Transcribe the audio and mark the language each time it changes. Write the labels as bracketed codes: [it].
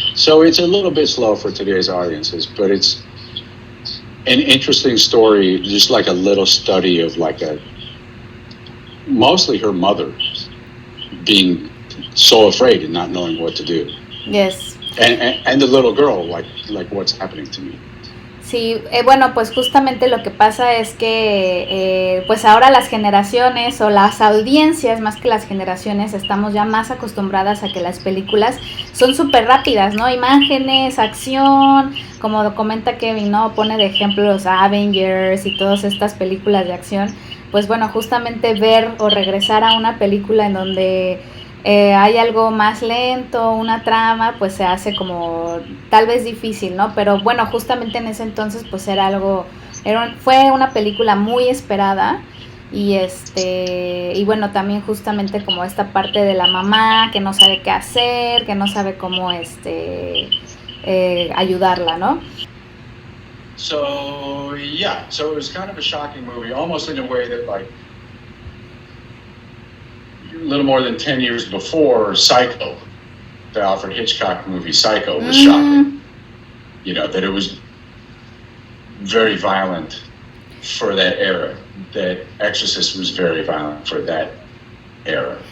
[en] So it's a little bit slow for today's audiences, but it's an interesting story, just like a little study of mostly her mother being so afraid and not knowing what to do. Yes. And the little girl, like what's happening to me. [es] Sí, bueno, pues justamente lo que pasa es que pues ahora las generaciones o las audiencias, más que las generaciones, estamos ya más acostumbradas a que las películas son súper rápidas, ¿no? Imágenes, acción, como comenta Kevin, ¿no? Pone de ejemplo los Avengers y todas estas películas de acción. Pues bueno, justamente ver o regresar a una película en donde hay algo más lento, una trama, pues se hace como tal vez difícil, ¿no? Pero bueno, justamente en ese entonces pues era algo, fue una película muy esperada y bueno, también justamente como esta parte de la mamá que no sabe qué hacer, que no sabe cómo ayudarla, ¿no? [en] So yeah, so it was kind of a shocking movie, almost in a way that like a little more than 10 years before Psycho, the Alfred Hitchcock movie Psycho was shocking. You know, that it was very violent for that era, that Exorcist was very violent for that era.